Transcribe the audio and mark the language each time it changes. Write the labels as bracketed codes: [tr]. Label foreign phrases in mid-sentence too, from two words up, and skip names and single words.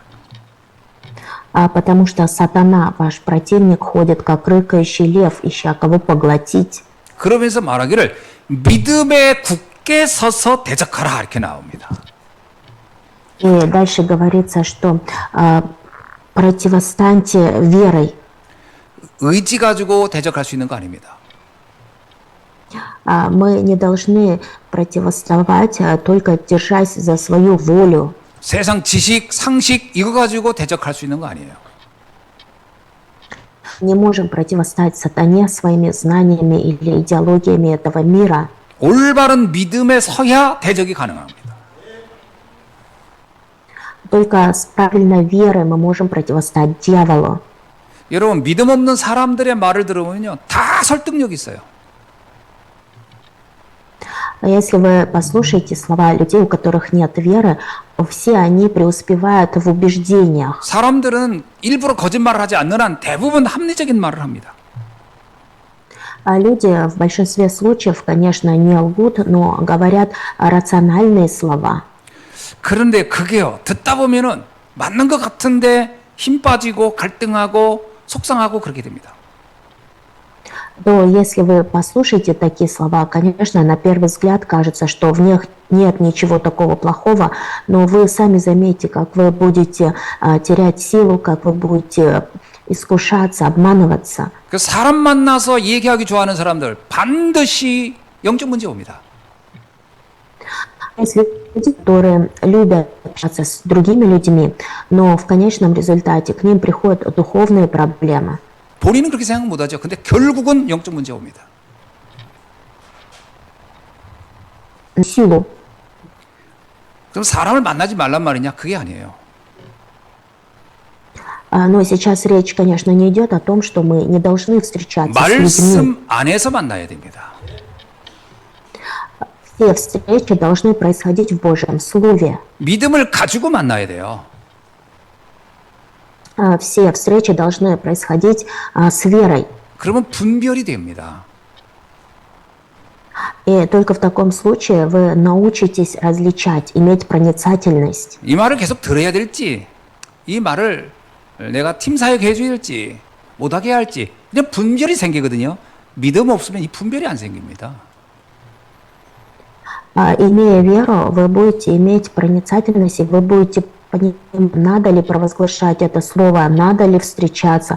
[ru] Потому что сатана, ваш противник, ходит как рыкающий лев, ища кого поглотить. [ko] 그러면서 말하기를 믿음에 굳게 서서 대적하라 이렇게 나옵니다. [ru] И дальше говорится, что противостаньте верой. [ko] 의지 가지고 대적할 수 있는 거 아닙니다. [ru] Мы не должны противостоять, только держась за свою волю. [ko] 세상 지식, 상식 이거 가지고 대적할 수 있는 거 아니에요. [ru] Не можем противостоять сатане своими знаниями или идеологиями этого мира. [ko] 올바른 믿음에 서야 대적이 가능합니다. [ru] Только с правильной верой мы можем противостоять дьяволу. [ko] 여러분 믿음 없는 사람들의 말을 들으면요 다 설득력 있어요. [ru] Если вы послушаете слова людей, у которых нет веры, все они преуспевают в убеждениях. [ko] 사람들은 일부러 거짓말을 하지 않는 한 대부분 합리적인 말을 합니다. [ru] Люди в большинстве случаев, конечно, не лгут, но говорят рациональные слова. [ko] 그런데 그게요 듣다 보면은 맞는 것 같은데 힘 빠지고 갈등하고 속상하고 그렇게 됩니다. [ru] То если вы послушаете такие слова, конечно, на первый взгляд кажется, что в них нет ничего такого плохого, но вы сами заметите, как вы будете терять силу, как вы будете искушаться, обманываться. [ko] 그 사람 만나서 얘기하기 좋아하는 사람들 반드시 영적 문제 옵니다. [ru] Есть люди, которые любят общаться с другими людьми, но в конечном результате к ним приходят духовные проблемы. [ko] 본인은 그렇게 생각 못하죠. 근데 결국은 영적 문제 옵니다. [ru] Силу. [ko] 그럼 사람을 만나지 말란 말이냐? 그게 아니에요. [ru] Но сейчас речь, конечно, не идет о том, что мы не должны встречаться с людьми. [ko] 말씀 안에서 만나야 됩니다. [ru] Все встречи должны происходить в Божьем Слове. [ko] 믿음을 가지고 만나야 돼요. [ru] Все встречи должны происходить с верой. [ko] 그러면 분별이 됩니다. [ru] И только в таком случае вы научитесь различать, иметь проницательность. [ko] 이 말을 계속 들어야 될지, 이 말을 내가 팀 사역 해줘야 될지, 못하게 해야 할지, 그냥 분별이 생기거든요. 믿음 없으면 이 분별이 안 생깁니다. [ru] Имея веру, вы будете иметь проницательность, и вы будете понимать, надо ли провозглашать это слово, надо ли встречаться.